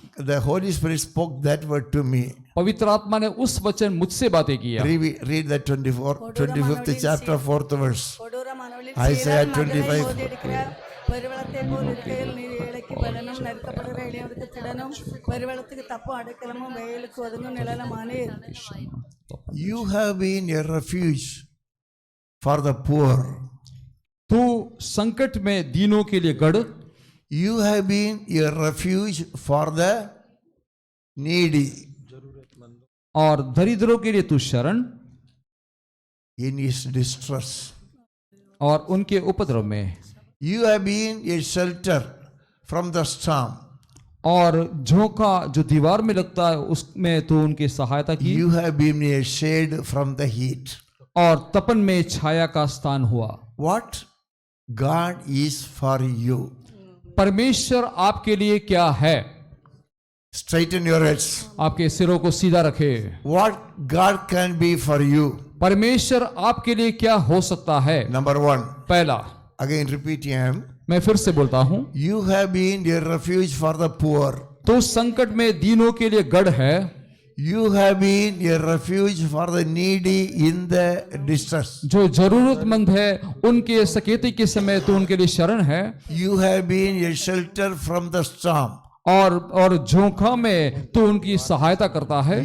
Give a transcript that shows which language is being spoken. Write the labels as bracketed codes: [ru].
[en] the Holy Spirit spoke that word to me. [hi] पवित्र आत्मा ने उस वचन मुझसे बातें किया। [en] Read that 25th chapter, 4th verse. Isaiah 25. [ta] பெருவெள்ளத்தை போல் இருக்கையில் நீர் ஏழைக்கு பலனும் நெருக்கப்படுகிற எளியவருக்கு திடனும் பெருவெள்ளத்துக்கு தப்பும் அடைக்கலமும் வெயிலுக்கு ஒதுங்கும் நிழலுமானீர். [en] You have been a refuge for the poor. [hi] तू संकट में दीनों के लिए गढ़, [en] You have been a refuge for the needy. [hi] और दरिद्रों के लिए तू शरण, [en] In his distress. [hi] और उनके उपद्रव में। [en] You have been a shelter from the storm. [hi] और झोंका जो दीवार में लगता है उसमें तू उनकी सहायता की, [en] You have been a shade from the heat. [hi] और तपन में छाया का स्थान हुआ। [en] What God is for you. [hi] परमेश्वर आपके लिए क्या है? [en] Straighten your heads. [hi] आपके सिरों को सीधा रखे। [en] What God can be for you. [hi] परमेश्वर आपके लिए क्या हो सकता है? [en] Number 1. [hi] पहला, [en] Again repeat him. [hi] मैं फिर से बोलता हूं, [en] You have been a refuge for the poor. [hi] तो संकट में दीनों के लिए गढ़ है। [en] You have been a refuge for the needy in the distress. [hi] जो जरूरतमंद है उनके सकेते के समय तो उनके लिए शरण है, [en] You have been a shelter from the storm. [hi] और झोंका में तो उनकी सहायता करता है,